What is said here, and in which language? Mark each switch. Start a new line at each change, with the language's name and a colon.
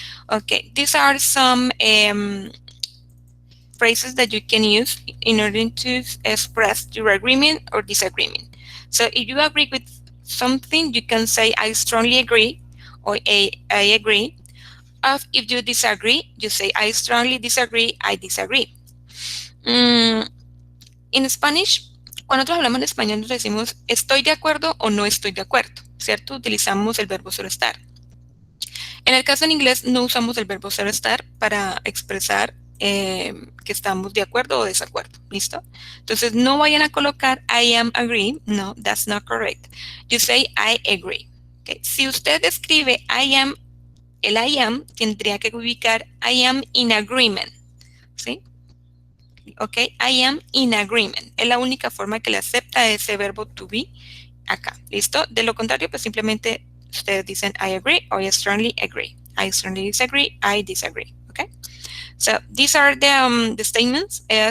English: Okay, these are some phrases that you can use in order to express your agreement or disagreement. So if you agree with something, you can say I strongly agree or I agree. If you disagree, you say I strongly disagree, I disagree.
Spanish: En Spanish, cuando nosotros hablamos en español, nos decimos estoy de acuerdo o no estoy de acuerdo, ¿cierto? Utilizamos el verbo solo estar. En el caso en inglés no usamos el verbo solo estar para expresar que estamos de acuerdo o desacuerdo, ¿listo? Entonces no vayan a colocar
English: I am agree, no, that's not correct. You say I agree. Okay.
Spanish: Si usted escribe I am, el I am tendría que ubicar
English: I am in agreement,
Spanish: ¿sí?
English: Ok, I am in agreement.
Spanish: Es la única forma que le acepta ese verbo to be acá, ¿listo? De lo contrario, pues simplemente ustedes dicen
English: I agree or I strongly agree. I strongly disagree, I disagree, okay? So these are the statements.